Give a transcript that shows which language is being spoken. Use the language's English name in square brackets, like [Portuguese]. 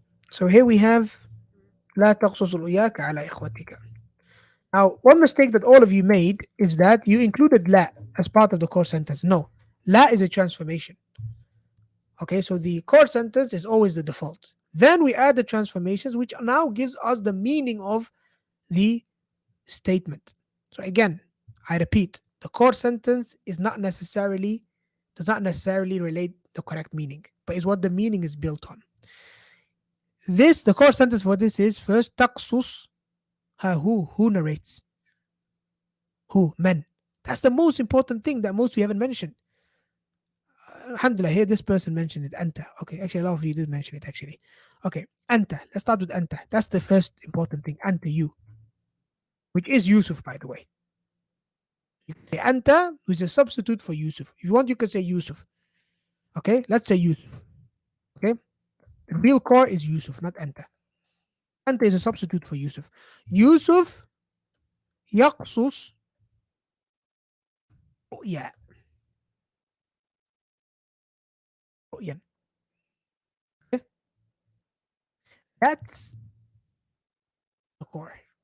[English] So here we have [Arabic] لا تقصص رؤياك على إخوتك. [English] Now, one mistake that all of you made is that you included لا as part of the core sentence. No. لا is a transformation. Okay, so the core sentence is always the default. Then we add the transformations, which now gives us the meaning of the statement. So again, I repeat, the core sentence does not necessarily relate the correct meaning, but is what the meaning is built on. The core sentence for this is first taqsus. Who narrates? Who? Men. That's the most important thing that most we haven't mentioned. Alhamdulillah, here this person mentioned it, anta. Okay, actually a lot of you did mention it actually. Okay, anta. Let's start with anta. That's the first important thing. Anta, you. Which is Yusuf, by the way. You can say anta, which is a substitute for Yusuf. If you want, you can say Yusuf. Okay, let's say Yusuf. Okay, the real core is Yusuf, not anta. Anta is a substitute for Yusuf. [Arabic] Yusuf يقصص رؤيا. [English] رؤيا. Okay? That's the core.